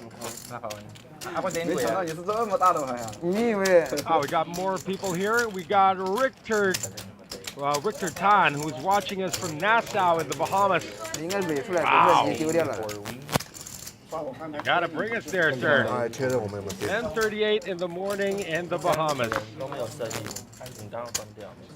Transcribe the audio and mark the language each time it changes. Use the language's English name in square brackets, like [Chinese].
[Chinese] 没想到你是这么大的牌啊！你以为？ [English] Oh, we got more people here. We got Richter Tan, who's watching us from Nassau in the Bahamas. [Chinese] 应该蕊出来，不是你丢掉了。 [English] Gotta bring us there, sir. [Chinese] 哎，确认我们有没有电？ [English] 10:38 in the morning in the Bahamas. [Chinese] 都没有声音，你刚刚关掉。